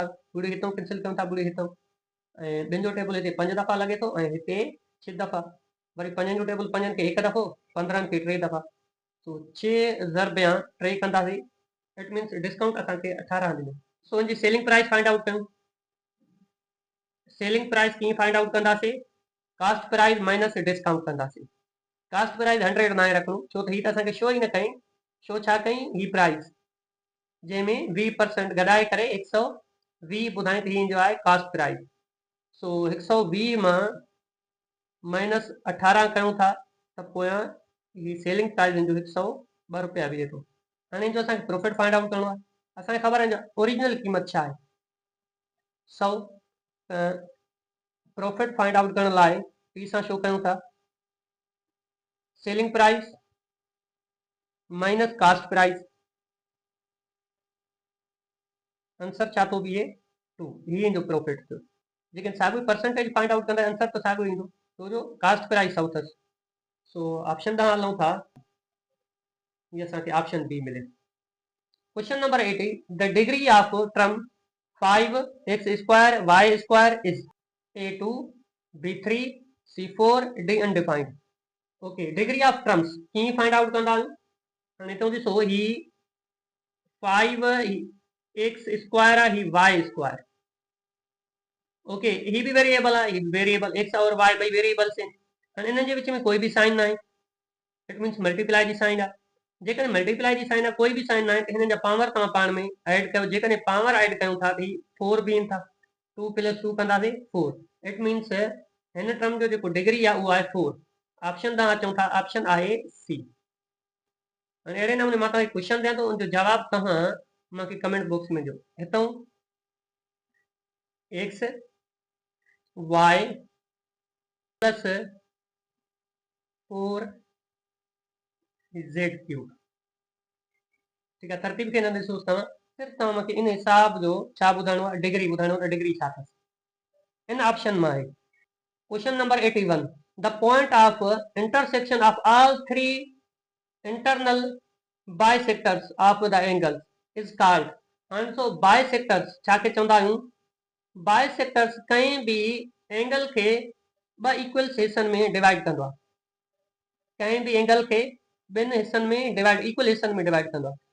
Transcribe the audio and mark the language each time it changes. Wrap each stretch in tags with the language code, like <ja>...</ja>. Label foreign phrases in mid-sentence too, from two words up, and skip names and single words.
<sd>ॿुड़ी हितां कैंसिल कयूं था, ॿुड़ी हितां, ऐं ॿिनि जो टेबल हिते 5 दफ़ा लॻे थो ऐं हिते 6 दफ़ा, वरी 5 जो टेबल 5 खे 1 दफ़ो, 15 खे 3 दफ़ा, तो 6 ज़रबिया 3 कंदासीं।</sd> <en>It means discount</en> <sd>असांखे 18 ॾिनो। सो इनजी</sd> <en>selling price find out</en> <sd>कयूं।</sd> <en>selling price</en> <sd>कीअं</sd> <en>find out</en> <sd>कंदासीं,</sd> <en>cost price minus discount</en> <sd>कंदासीं।</sd> <en>cost price</en> <sd>100 न रखूं, छो त ही त असांखे शो ई न कई, शो छा कई, ही प्राइस जंहिंमें 20% गॾाए करे 120 ॿुधाई त ही जो आहे</sd> <en>cost price.</en> <sd>सो 120 मां माइनस 18 कयूं था त पोयां ही</sd> <en>selling price</en> <sd>जो 102 रुपया बीहे थो। हाणे जो असांखे</sd> <en>profit find out</en> <sd>करणो आहे, असांखे ख़बर आहे ओरिजिनल क़ीमत छा आहे 100,</sd> <en>profit find out</en> <sd>करण लाइ पी सां शो कयूं था,</sd> <en>selling price minus cost price,</en> <sd>आंसर छा थो बीहे 2, ही जो प्रॉफिट थियो। लेकिन साॻियो</sd> <en>percentage find out</en> <sd>कंदा आंसर त साॻियो ईंदो, छो जो</sd> <en>cost price</en> <sd>100 अथसि। सो ऑप्शन ॾांहुं हलूं था, ये असांखे ऑप्शन बी मिले।</sd> <en>Question number 80, the degree of term 5x square y square is a2 b3 c4 d undefined.</en> <sd>ओके,</sd> <en>degree of terms</en> <sd>कीअं</sd> <en>find out</en> <sd>कंदा आहियूं, हाणे तो ॾिसो ही 5 x स्क्वायर आहे, ही y स्क्वायर। ओके, ही भी वेरिएबल आहे, ही वेरिएबल x और y ॿई वेरिएबल्स आहिनि, हाणे इन्हनि जे विच में कोई भी साइन न आहे,</sd> <en>it means multiply</en> <sd>जी साइन आहे। जेकॾहिं मल्टीप्लाई जी साइन आहे, कोई भी साइन न आहे, त हिननि जा पावर तव्हां पाण में ऐड कयो। जेकॾहिं पावर ऐड कयूं था त ही 4 बीहनि था, 2 + 2 कंदासीं 4,</sd> <en>It means</en> <sd>हिन टर्म जो जेको डिग्री आहे उहो आहे 4। ऑप्शन तव्हां चऊं था, ऑप्शन आहे सी। हाणे अहिड़े नमूने मां तव्हांखे क्वेश्चन ॾियां थो, उनजो जवाबु तव्हां मूंखे</sd> <en>comment box</en> <sd>में ॾियो। हितां x y + 4z³ ठीक आहे, तरतीब खे न ॾिसोसि तव्हां, सिर्फ़ु तव्हां मूंखे इन हिसाब जो छा ॿुधाइणो आहे, डिग्री ॿुधाइणो आहे, डिग्री छा अथसि। इन ऑप्शन में आहे</sd> <en>question number 81, the point of intersection of all 3 internal bisectors of the angle is called.</en> <sd>हाणे सो बाइसेक्टर्स छा खे चवंदा आहियूं, बाइसेक्टर्स कंहिं भी एंगल खे ॿ इक्वल हिस्सनि में डिवाइड कंदो आहे, कंहिं भी एंगल खे ॿिनि हिस्सनि में डिवाइड, इक्वल हिस्सनि में डिवाइड कंदो आहे।</sd>